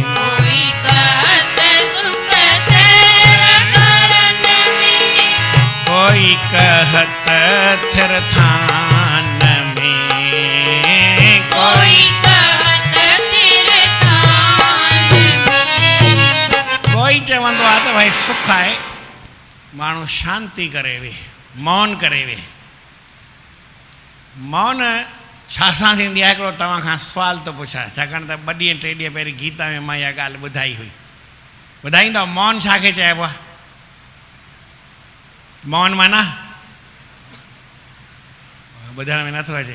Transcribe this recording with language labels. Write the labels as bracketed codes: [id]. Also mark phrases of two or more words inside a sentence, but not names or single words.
[hi] कोई कहत सुख सैर करन में, कोई कहत थिरथान में, कोई कहत तीर्थान में। [sd] कोई चवंदो आहे त भाई सुख आहे, माण्हू शांति करे वे, मौन करे वे। मौन छा सां थींदी आहे? हिकिड़ो तव्हां खां सुवाल थो पुछां, छाकाणि त 2 ॾींहं 3 ॾींहं पहिरीं गीता में मां इहा ॻाल्हि ॿुधाई हुई। ॿुधाईंदव मौन छा खे चइबो आहे? मौन माना ॿुधण में नथो अचे?